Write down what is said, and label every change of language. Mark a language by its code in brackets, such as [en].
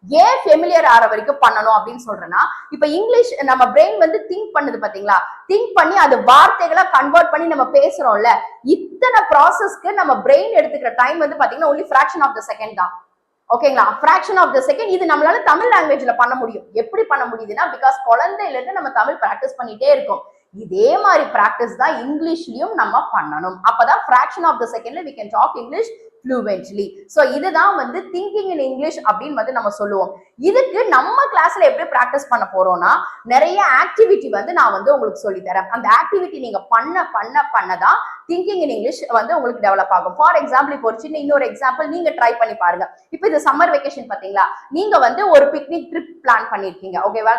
[ta] ஏன் ஃபெமிலியர் ஆற வரைக்கும் பண்ணணும் அப்படின்னு சொல்றேன்னா, இப்ப இங்கிலீஷ் நம்ம பிரெயின் வந்து திங்க் பண்ணுது பாத்தீங்களா, திங்க் பண்ணி அது வார்த்தைகளா கன்வெர்ட் பண்ணி நம்ம பேசுறோம்ல, இத்தனை ப்ராசஸ்க்கு நம்ம பிரெயின் எடுத்துக்கிற டைம் வந்து பாத்தீங்கன்னா [en] only fraction of the second [ta] தான். ஓகேங்களா? fraction of the second. இது நம்மளால தமிழ் லாங்குவேஜ்ல பண்ண முடியும். எப்படி பண்ண முடியுதுன்னா, பிகாஸ் குழந்தையில இருந்து நம்ம தமிழ் பிராக்டிஸ் பண்ணிட்டே இருக்கோம். இதே மாதிரி பிராக்டிஸ் தான் இங்கிலீஷ்லயும் நம்ம பண்ணணும். [en] அப்பதான் fraction of the secondல we can talk English fluently. [ta] So இதுதான் வந்து thinking in English அப்படின்னு வந்து நம்ம சொல்லுவோம். இதுக்கு நம்ம கிளாஸ்ல எப்படி பிராக்டிஸ் பண்ண போறோம்னா, நிறைய ஆக்டிவிட்டி வந்து நான் வந்து உங்களுக்கு சொல்லி தரேன். அந்த ஆக்டிவிட்டி நீங்க பண்ணதான் திங்கிங் இன் இங்கிலீஷ் வந்து உங்களுக்கு டெவலப் ஆகும். ஃபார் எக்ஸாம்பிள், இப்போ ஒரு சின்ன இன்னொரு எக்ஸாம்பிள் நீங்க ட்ரை பண்ணி பாருங்க. இப்போ இது சம்மர் வெக்கேஷன் பாத்தீங்களா, நீங்க வந்து ஒரு பிக்னிக் ட்ரிப் பிளான் பண்ணிருக்கீங்க. ஓகேவா?